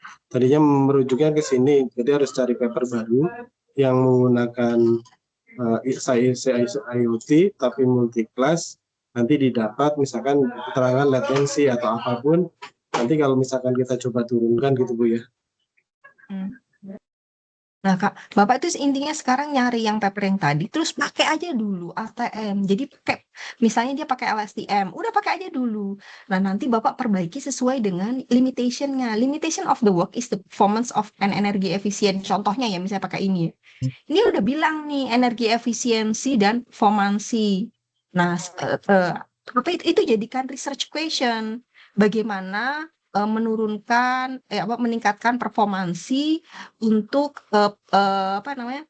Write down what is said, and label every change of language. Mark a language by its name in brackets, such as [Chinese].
[Indonesian] Tadinya merujuknya ke sini, jadi harus cari paper baru yang menggunakan IoT tapi multi class, nanti didapat misalkan keterangan latensi atau apapun, nanti kalau misalkan kita coba turunkan gitu Bu ya. Nah, Kak, Bapak itu intinya sekarang nyari yang paper yang tadi, terus pakai aja dulu ATM. Jadi pakai, misalnya dia pakai LSTM, udah pakai aja dulu. Nah, nanti Bapak perbaiki sesuai dengan limitation-nya. [English] Limitation of the work is the performance of an energy efficient. [Indonesian] Contohnya ya, misalnya pakai ini ya. Ini udah bilang nih, energi efisiensi dan performansi. Nah, tapi itu jadikan research question. Bagaimana meningkatkan performansi untuk apa namanya?